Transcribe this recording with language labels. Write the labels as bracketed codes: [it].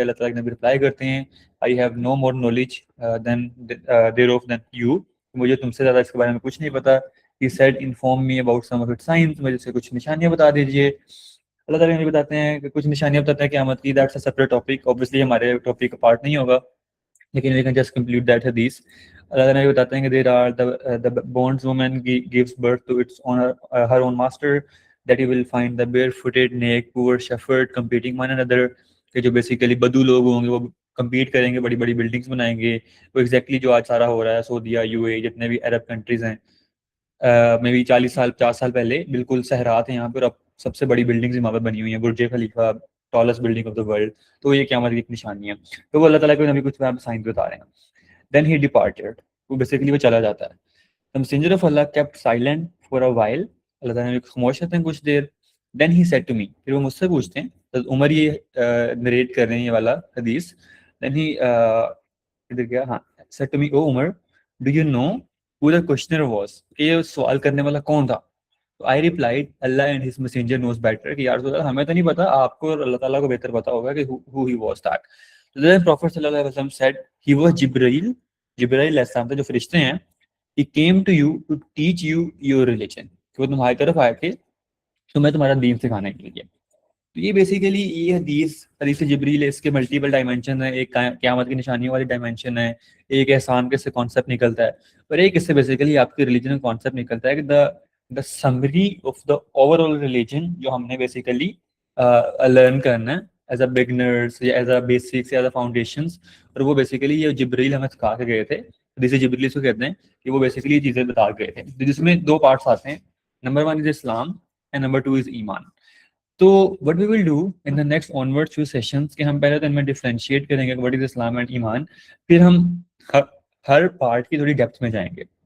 [ur] اللہ تعالیٰ کے نبی رپلائی کرتے ہیں [en] I have no more knowledge than thereof than you, [ur] مجھے تم سے زیادہ اس کے بارے میں کچھ نہیں پتا. [en] he said inform me about some of it signs, [ur] مجھے سے کچھ نشانیاں بتا دیجیے. اللہ تعالیٰ نے بتاتے ہیں کہ کچھ نشانیاں بتاتے ہیں قیامت کی. [en] that's a separate topic, [ur] obviously ہمارے ٹاپک کا پارٹ نہیں ہوگا، لیکن [en] we can just complete that [ur] حدیث. اللہ تعالیٰ نے بتاتے ہیں کہ [en] There are the bonds woman gives birth to its owner, her own master, that you will find the barefooted, naked, poor, shepherd competing one another. [ur] کہ جو بیسیکلی بدو لوگ ہوں گے وہ کمپیٹ کریں گے، بڑی بڑی بلڈنگس بنائیں گے. وہ ایگزیکٹلی جو آج سارا ہو رہا ہے سعودیہ، یو اے، جتنے بھی عرب کنٹریز ہیں، میں بھی 50 سال پہلے بالکل صحرا تھے یہاں پہ، اور اب سب سے بڑی بلڈنگز وہاں پہ بنی ہوئی ہیں، برج خلیفہ، [en] Tallest building of the world. [ur] تو یہ قیامت کی ایک نشانی ہے. تو وہ اللہ تعالیٰ کو نبی کچھ سائنس بتا رہے ہیں. [en] then he departed, [ur] وہ بیسیکلی وہ چلا جاتا ہے. [en] The messenger of Allah kept silent for a while. [ur] اللہ تعالیٰ نے خاموش رہتے ہیں کچھ دیر. [en] Then he said to me، [ur] پھر وہ مجھ سے پوچھتے ہیں، عمر یہ نریٹ کر رہے ہیں یہ والا حدیث. [en] Then he [ur] ادھر کیا، ہاں، [en] said to me، oh Umar, do you know who the questioner was، [ur] کہ یہ سوال کرنے والا کون تھا. تو [en] I replied، Allah and his messenger knows better، [ur] کہ یار رسول اللہ ہمیں تو نہیں پتا، آپ کو اور اللہ تعالیٰ کو بہتر پتا ہوگا کہ [en] who he was that. So then Prophet صلی اللہ علیہ وسلم said he was Jibreel. [ur] جبرائیل علیہ السلام تھے جو فرشتے ہیں. [en] He came to you to teach you your religion، [ur] کہ وہ تمہاری طرف آئے تھے تمہیں تمہارا دین سکھانے کے لیے. تو یہ بیسیکلی یہ حدیث جبریل ہے، اس کے ملٹیپل ڈائمینشن ہیں. ایک قیامت کی نشانیوں والی ڈائمینشن ہے، ایک احسان کے سے کانسیپٹ نکلتا ہے، اور ایک اس سے بیسیکلی آپ کی ریلیجن کا کانسیپٹ نکلتا ہے کہ [en] the summary of the overall religion [ur] جو ہم نے بیسیکلی لرن کرنا ہے [en] As a beginners یا as a basics یا as a foundations. [ur] اور وہ بیسیکلی یہ جبریل ہمیں سکھا کے گئے تھے, جسے جبریل کو کہتے ہیں, کہ وہ بیسیکلی یہ چیزیں بتا گئے تھے, جس میں 2 پارٹس آتے ہیں. [en] Number 1 is Islam and number 2 is iman. تو what we will do in the next onward few sessions [ur] کہ ہم پہلے تو ان میں ڈفرینشیٹ کریں گے [en] what is Islam and iman, [ur] پھر ہم ہر پارٹ کی تھوڑی ڈیپتھ میں جائیں گے.